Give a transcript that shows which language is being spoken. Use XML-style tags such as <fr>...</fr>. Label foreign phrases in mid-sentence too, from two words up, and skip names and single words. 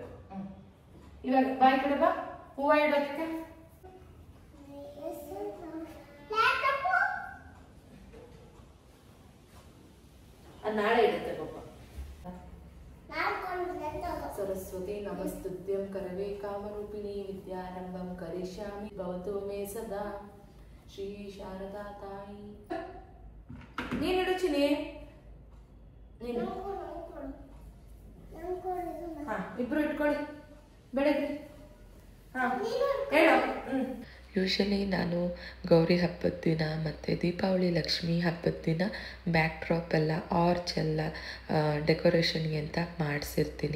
<kn>ಇವಾಗ ಬಾಯಿ ಕಡೆ ಬಾ. ಹೂವ ಇಡೋದಕ್ಕೆ ನಾಳೆ ಇಡುತ್ತೆ ಪಾಪ.</kn> <sa>ಸರಸ್ವತಿ ನಮಸ್ತುತ್ಯಂ ಕರವೇ ಕಾಮರೂಪಿಣಿ ವಿದ್ಯಾರಂಭಂ ಕರಿಷ್ಯಾಮಿ ಭವತು ಮೇ ಸದಾ.</sa> <kn>ಶ್ರೀ ಶಾರದಾ ತಾಯಿ. ನೀನಿಡು ಚಿನಿ. ನೀನು ಇಬ್ರು ಇಟ್ಕೊಳ್ಳಿ ಬೆಳಗ್ಗೆ. ಹೇಳು. ಯೂಶಲಿ ನಾನು ಗೌರಿ ಹಬ್ಬದ ದಿನ ಮತ್ತು ದೀಪಾವಳಿ ಲಕ್ಷ್ಮಿ ಹಬ್ಬದ ದಿನ ಬ್ಯಾಕ್ ಡ್ರಾಪ್ ಎಲ್ಲ ಆರ್ಚ್ ಎಲ್ಲ ಡೆಕೋರೇಷನ್ಗೆ ಅಂತ ಮಾಡಿಸಿರ್ತೀನಿ.</kn>